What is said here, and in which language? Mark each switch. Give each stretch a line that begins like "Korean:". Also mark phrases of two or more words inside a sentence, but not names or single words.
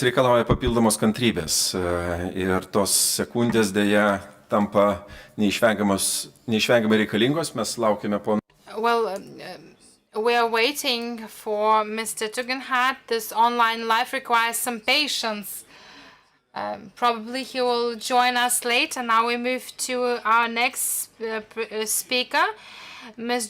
Lithuanian: reikalauja papildomos kantrybės ir tos sekundės dėja tampa neišvengiamai reikalingos. Mes laukiame po...
English: Well, we are waiting for Mr. Tugendhat. This online life requires some patience. Probably he will join us later. Now we move to our next speaker, Ms.